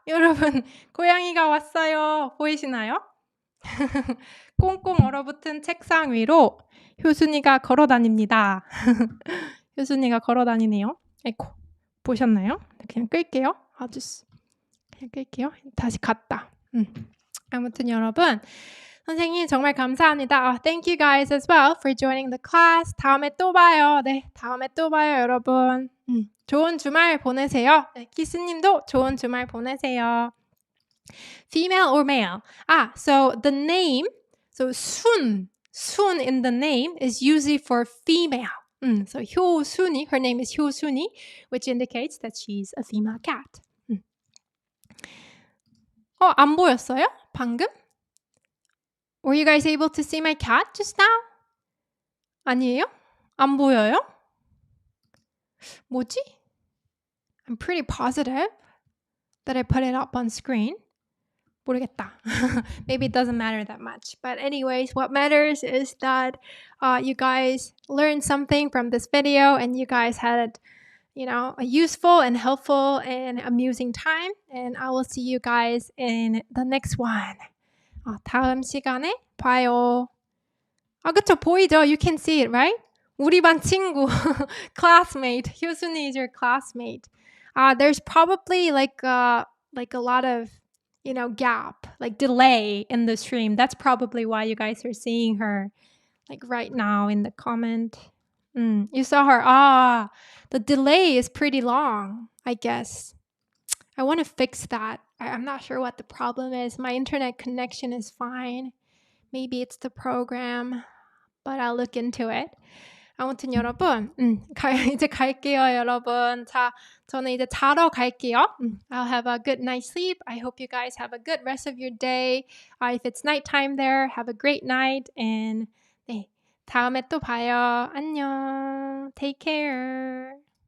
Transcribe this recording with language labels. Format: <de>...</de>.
<ko>여러분, 고양이가 왔어요. 보이시나요? 꽁꽁 얼어붙은 책상 위로 효순이가 걸어 다닙니다. 효순이가 걸어 다니네요. 아이고, 보셨나요? 그냥 끌게요. 그냥 끌게요. 다시 갔다. 아무튼 여러분, 선생님 정말 감사합니다.</ko> <en>Thank you guys as well for joining the class.</en> <ko>다음에 또 봐요. 네, 다음에 또 봐요, 여러분. 좋은 주말 보내세요. 네, 키스님도 좋은 주말 보내세요.</ko> <en>Female or male? So the name, so 순 in the name is usually for female. So 효순이, her name is 효순이, which indicates that she's a female cat.</en> <ko>안 보였어요? 방금?</ko> <en>Were you guys able to see my cat just now?</en> <ko>아니에요? 안 보여요? 뭐지?</ko> <en>I'm pretty positive that I put it up on screen.</en> <ko>모르겠다.</ko> <en>Maybe it doesn't matter that much. But anyways, what matters is that you guys learned something from this video and you guys had, a useful and helpful and amusing time. And I will see you guys in the next one.</en> <ko>다음 시간에 봐요. 그쵸. 보이죠?</ko> <en>You can see it, right?</en> <ko>우리 반 친구,</ko> <en>classmate. 효순이 is your classmate. There's probably like a lot of, gap, like delay in the stream. That's probably why you guys are seeing her like right now in the comment. You saw her. The delay is pretty long, I guess. I want to fix that. I'm not sure what the problem is. My internet connection is fine. Maybe it's the program, but I'll look into it.</en> <ko>아무튼 여러분, 이제 갈게요, 여러분. 자, 저는 이제 자러 갈게요.</ko> <en>I'll have a good night's sleep. I hope you guys have a good rest of your day. If it's nighttime there, have a great night. And</en> <ko>네, 다음에 또 봐요. 안녕.</ko> <en>Take care.</en>